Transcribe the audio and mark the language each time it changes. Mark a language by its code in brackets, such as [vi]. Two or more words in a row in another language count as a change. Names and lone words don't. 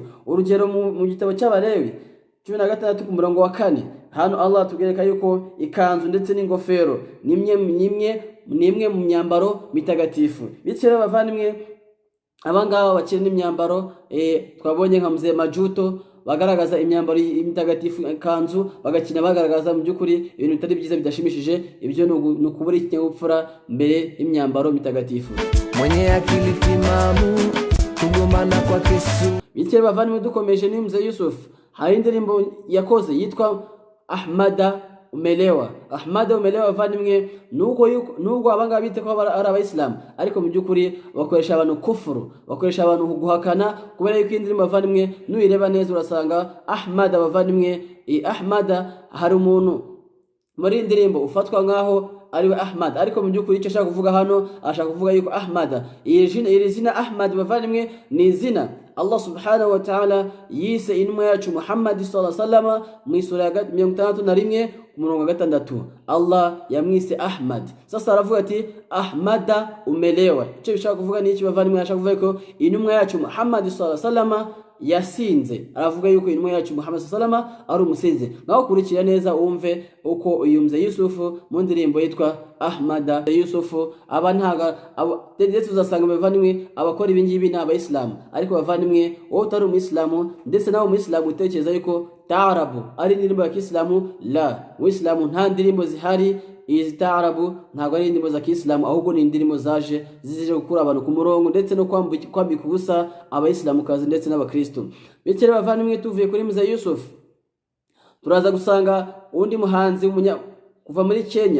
[rw] Urugero mu gitabo cy'Abalewi 16 ku murongo wa 4, hano Allah tugereka yuko ikanzu ndetse n'ingofero ni imwe mu myambaro mitagatifu. Bityo bavandimwe abangaba bakiri n'imyambaro twabonye nka mzee Majuto bagaragaza imyambaro imitagatifu kanzu, bagakina bagaragaza mu by'ukuri ibintu bitari byiza bidashimishije. Ibyo ni ukubura ikinyabupfura mbere y'imyambaro mitagatifu. [sw] Mwenye akili timamu kugomana kwa Yesu. [rw] Bityo bavandimwe dukomeje ni mzee Yusuf, hari indirimbo yakoze yitwa umelewa. Ahmada umelewa bavandimwe nuko abanga bite ko ari abayisilamu, ariko mu byukuri bakoresha abantu kufuru, bakoresha abantu guhakana, kubera yuko indirimbo bavandimwe nuyireba neza urasanga Ahmada bavandimwe. Ahmada hari umuntu muri indirimbo ufatwa nkaho ariwe Ahmad, ariko mu byukuri icyo ashaka kuvuga hano ashaka kuvuga yuko Ahmada iri zina Ahmad bavandimwe ni izina Allah [ar] سبحانه وتعالى [rw] yise intumwa yacu Muhammad [ar] صلى الله عليه وسلم [rw] mu sura ya 61 umurongo wa 6. Allah yamwise Ahmad. Sasa aravuga ati Ahmada umelewa. Icyo bishaka kuvuga ni iki bavandimwe? Ashaka kuvuga ko intumwa yacu Muhammad [ar] صلى الله عليه وسلم [rw] yasinze. Aravuga yuko intumwa yacu Muhammad [ar] صلى الله عليه وسلم [rw] ari umusinzi. Naho kurikira neza umve uko uyu mzee Yusufu mu ndirimbo yitwa Ahmada Yusufu abantaga ndetse uzasanga bavandimwe abakora ibingibi n'abayisilamu, ariko bavandimwe wowe utari umuislamu ndetse nawe umuislamu utekereza yuko taarabu ari indirimbo ya Kiislamu. La, uislamu nta ndirimbo zihari izi taarabu, ntabwo ari indirimbo za Kiislamu, ahubwo ni indirimbo zaje zije gukura abantu ku murongo ndetse no kwambika ubusa abayisilamu kazi ndetse n'abakristo. Bityo bavandimwe tuvuye kuri mzee Yusuf turaza gusanga undi muhanzi kuva muri Kenya.